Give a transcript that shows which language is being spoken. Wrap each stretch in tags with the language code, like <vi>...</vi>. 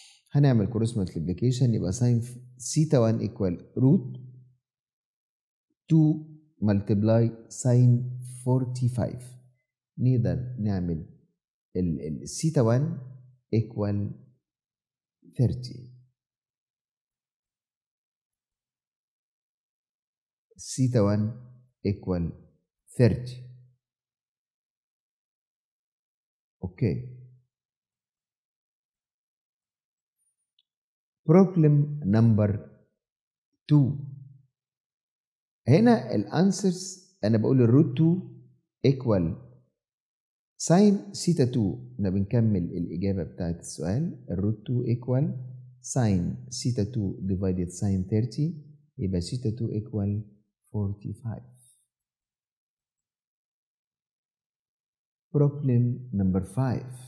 <ar>هنعمل</ar> <en>cross multiplication</en> <ar>يبقى</ar> <en>sin theta 1 equal root 2 multiply sin 45.</en> <ar>نقدر نعمل الثيتا 1 equal 30.</ar> <en>theta 1 equal 30. Okay. Problem number 2.</en> <ar>هنا الانسرز انا بقول الروت 2</ar> <en>equal sin theta 2.</en> <ar>احنا بنكمل الاجابه بتاعت السؤال. الروت</ar> <en>2 equal sin theta 2 divided sin 30</en> <ar>يبقى</ar> <en>theta 2 equal 45. Problem number 5.</en>